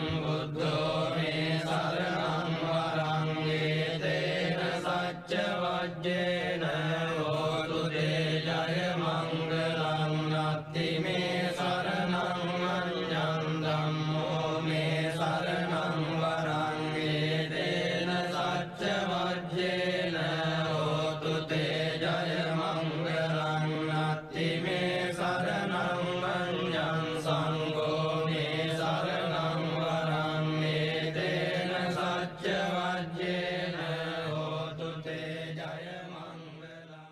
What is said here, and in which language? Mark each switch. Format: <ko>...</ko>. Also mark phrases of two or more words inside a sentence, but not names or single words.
<pi>බුද්ධෝ මේ සරණං වරං ඒතේන සච්ච වජ්ජේන හෝතු තේ ජය මංගලං නත්ති මේ සරණං අඤ්ඤං ධම්මෝ මේ සරණං වරං ඒතේන සච්ච වජ්ජේන හෝතු තේ ජය මංගලං නත්ති මේ සරණං අඤ්ඤං සංඝෝ මේ සරණං වරං ඒතේන සච්ච වජ්ජේන හෝතු තේ ජය මංගලං.</pi>